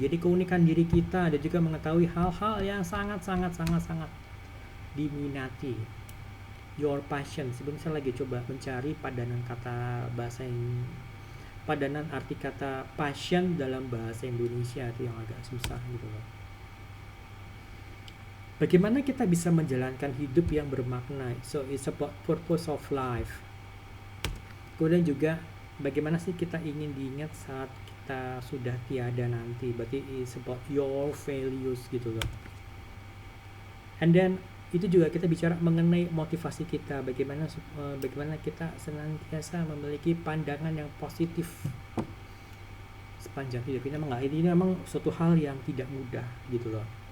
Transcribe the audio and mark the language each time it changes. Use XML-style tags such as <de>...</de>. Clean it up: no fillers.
<id>Jadi keunikan diri kita, dan juga mengetahui hal-hal yang sangat diminati.</id> <en>Your passion.</en> <id>Sebelum saya lagi coba mencari padanan arti kata passion dalam bahasa Indonesia, itu yang agak susah gitu loh. Bagaimana kita bisa menjalankan hidup yang bermakna?</id> <en>So it's about purpose of life.</en> <id>Kemudian juga bagaimana sih kita ingin diingat saat kita sudah tiada nanti? Berarti</id> <en>it's about your values</en> <id>gitu loh.</id> <en>And then</en> <id>itu juga kita bicara mengenai motivasi kita, bagaimana kita senantiasa memiliki pandangan yang positif sepanjang hidup. Ini memang suatu hal yang tidak mudah gitu loh.</id>